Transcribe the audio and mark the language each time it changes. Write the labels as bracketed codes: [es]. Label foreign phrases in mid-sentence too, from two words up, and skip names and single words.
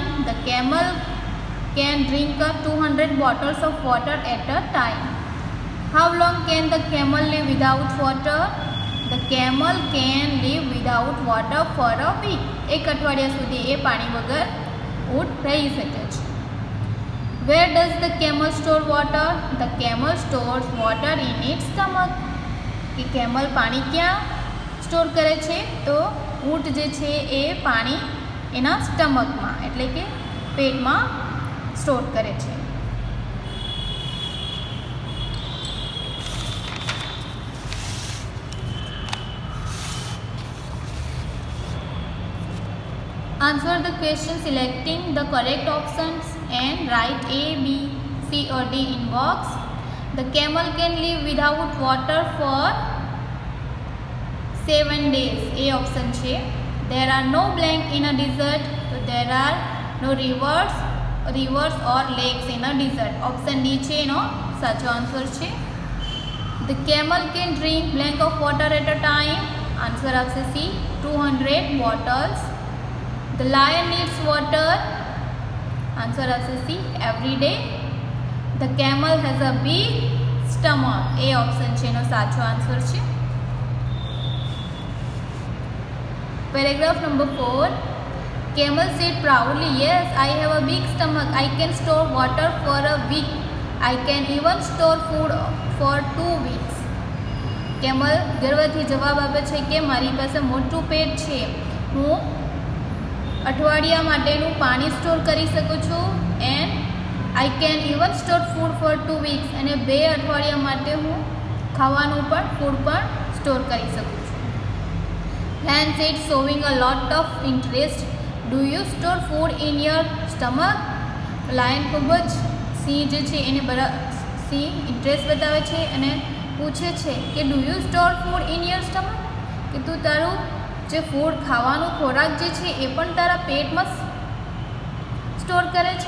[en] The camel can drink 200 bottles of water at a time. How long can the camel live without water? The camel can live without water for a week. [gu] 1 અઠવાડિયા સુધી એ પાણી વગર ઊંટ રહી શકે છે. [en] Where does the camel store water? The camel stores water in its stomach. [gu] કે કેમલ પાણી ક્યાં સ્ટોર કરે છે? તો ઊંટ જે છે એ પાણી એના સ્ટમકમાં એટલે કે પેટમાં સ્ટોર કરે છે. [en] Answer the question selecting the correct options and write A, B, C or D in box. The camel can live without water for 7 days. [gu] A option છે. [en] There are no blank in a desert. So there are no rivers or lakes in a desert. [gu] Option D છે એનો સાચો આન્સર છે. [en] The camel can drink blank of water at a time. [gu] આન્સર આવશે C, 200 bottles. [en] The lion needs water. Answer આવશે C, every day. The camel has a big stomach. [gu] A option છે એનો સાચો આન્સર છે. [en] Paragraph number 4. Camel said proudly, yes, I have a big stomach. I can store water for a week. I can even store food for 2 weeks. [gu] કેમલ ગર્વથી જવાબ આપે છે કે મારી પાસે મોટું પેટ છે, હું અઠવાડિયા માટેનું પાણી સ્ટોર કરી શકું છું. [en] And I can even store food for 2 weeks, [gu] અને 2 અઠવાડિયા માટે હું ખાવાનું પણ ફૂડ પણ સ્ટોર કરી શકું છું. [en] Lion said, showing a lot of interest, do you store food in your stomach? [gu] લાયન ખૂબ જ સિંહ જે છે એને સિંહ ઇન્ટરેસ્ટ બતાવે છે અને પૂછે છે કે [en] do you store food in your stomach, [gu] કે તું તારું જે ફૂડ ખાવાનું ખોરાક જે છે એ પણ તારા પેટમાં સ્ટોર કરે છે.